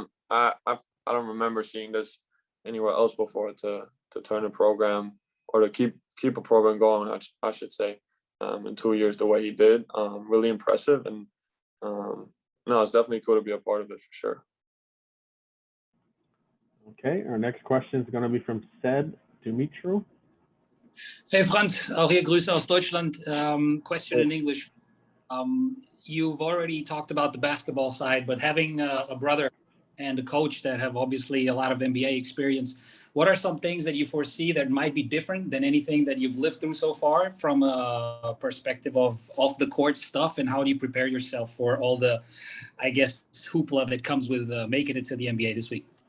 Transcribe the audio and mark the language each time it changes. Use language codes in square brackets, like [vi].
[en] I don't remember seeing this anywhere else before to turn a program or to keep a program going. I should say in 2 years the way he did. Really impressive, and no, it's definitely cool to be a part of it for sure. Okay, our next question is going to be from Sed Dumitru. [de] Hey Franz, auch hier Grüße aus Deutschland. [en] Question in English. You've already talked about the basketball side, but having a brother and a coach that have obviously a lot of NBA experience, what are some things that you foresee that might be different than anything that you've lived through so far from a perspective of off the court stuff, and how do you prepare yourself for all the, I guess, hoopla that comes with making it to the NBA this week?